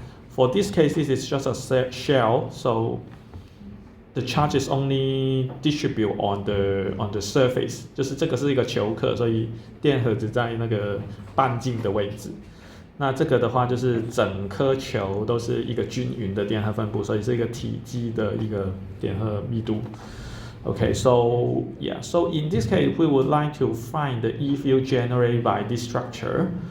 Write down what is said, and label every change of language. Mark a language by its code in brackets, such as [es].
[en] For this case, this is just a shell, so the charge is only distribute on the surface， [zh] 就是这个是一个球壳，所以电荷只在那个半径的位置。那这个的话就是整颗球都是一个均匀的电荷分布，所以是一个体积的一个电荷密度。 [en] Okay, so yeah, so in this case we would like to find the E field generated by this structure.